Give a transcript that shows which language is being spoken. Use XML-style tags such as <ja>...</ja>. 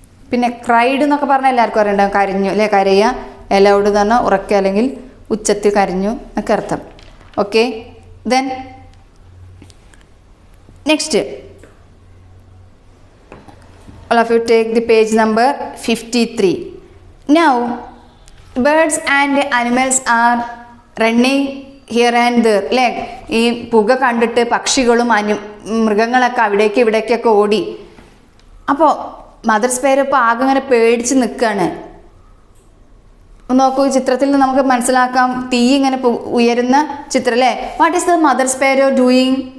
<ml>പിന്നെ ക്രൈഡ് എന്നൊക്കെ പറഞ്ഞാൽ എല്ലാവർക്കും അറിയണ്ടാവും, കരഞ്ഞു അല്ലേ? കരയുക. എലൗഡ് എന്ന് പറഞ്ഞാൽ ഉറക്കെ അല്ലെങ്കിൽ ഉച്ചത്തിൽ കരഞ്ഞു എന്നൊക്കെ അർത്ഥം.</ml> <en>Okay, then next all of you take the page number 53. Now birds and animals are running here and there അല്ലേ?</en> <ml>ഈ പുക കണ്ടിട്ട് പക്ഷികളും മൃഗങ്ങളൊക്കെ അവിടേക്ക് ഇവിടേക്കൊക്കെ ഓടി. അപ്പോൾ മദർ സ്പേരോ ഇപ്പോൾ ആകെ ഇങ്ങനെ പേടിച്ച് നിൽക്കുകയാണ്. നോക്കൂ, ചിത്രത്തിൽ നിന്ന് നമുക്ക് മനസ്സിലാക്കാം, തീ ഇങ്ങനെ ഉയരുന്ന ചിത്രം അല്ലേ?</ml> <en>What is the mother sparrow doing?</en>